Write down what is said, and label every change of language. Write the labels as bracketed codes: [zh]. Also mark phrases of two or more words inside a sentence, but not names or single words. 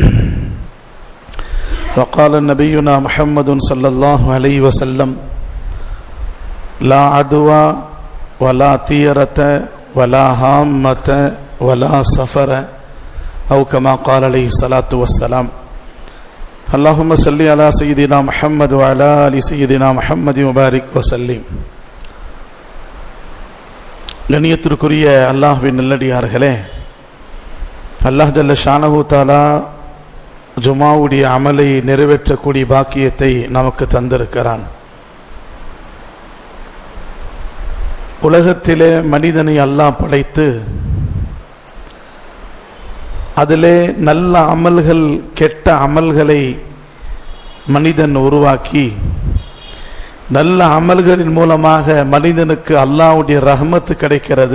[ar] وقال نبينا محمد صلى الله عليه وسلم: لا عدوى ولا طيرة ولا هامة ولا سفر، أو كما قال عليه الصلاة والسلام. اللهم صل على سيدنا محمد وعلى آل سيدنا محمد وبارك وسلم. [ta] கண்ணியத்திற்குரிய அல்லாஹ்வின் நல்லடியார்களே, [ar] الله جل شأنه تعالى [ta] ஜுமாவுடைய அமலை நிறைவேற்றக்கூடிய பாக்கியத்தை நமக்கு தந்திருக்கிறான். உலகத்திலே மனிதனை அல்லாஹ் படைத்து அதிலே நல்ல அமல்கள் கெட்ட அமல்களை மனிதன் உருவாக்கி நல்ல அமல்களின் மூலமாக மனிதனுக்கு அல்லாஹ்வுடைய ரஹ்மத்து கிடைக்கிறது.